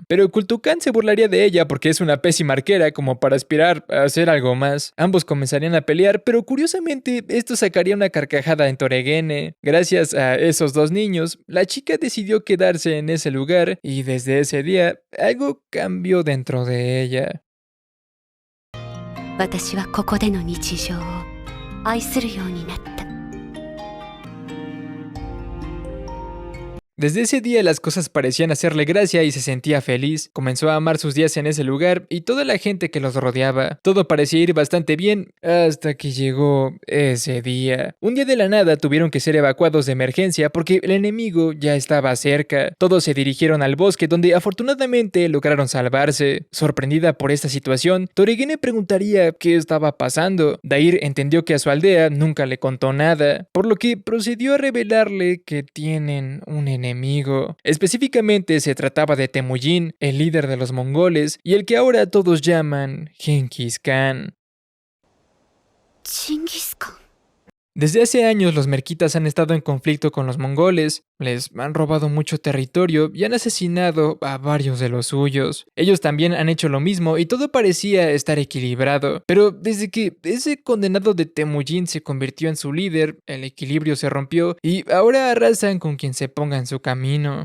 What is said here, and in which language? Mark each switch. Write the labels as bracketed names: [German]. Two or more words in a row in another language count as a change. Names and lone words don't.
[Spanish] Pero Kultukan se burlaría de ella porque es una pésima arquera como para aspirar a hacer algo más. Ambos comenzarían a pelear, pero curiosamente esto sacaría una carcajada en Torigene. Gracias a esos dos niños, la chica decidió quedarse en ese lugar y desde ese día algo cambió dentro de ella. [Japanese] 私はここでの日常を愛するようになった。 [Spanish] Desde ese día las cosas parecían hacerle gracia y se sentía feliz. Comenzó a amar sus días en ese lugar y toda la gente que los rodeaba. Todo parecía ir bastante bien hasta que llegó ese día. Un día de la nada tuvieron que ser evacuados de emergencia porque el enemigo ya estaba cerca. Todos se dirigieron al bosque donde afortunadamente lograron salvarse. Sorprendida por esta situación, Toregene preguntaría qué estaba pasando. Dair entendió que a su aldea nunca le contó nada, por lo que procedió a revelarle que tienen un enemigo. Específicamente se trataba de Temujin, el líder de los mongoles y el que ahora todos llaman Genghis Khan. [Japanese] チンギスカン。 [Spanish] Desde hace años los merquitas han estado en conflicto con los mongoles, les han robado mucho territorio y han asesinado a varios de los suyos. Ellos también han hecho lo mismo y todo parecía estar equilibrado, pero desde que ese condenado de Temujin se convirtió en su líder, el equilibrio se rompió y ahora arrasan con quien se ponga en su camino.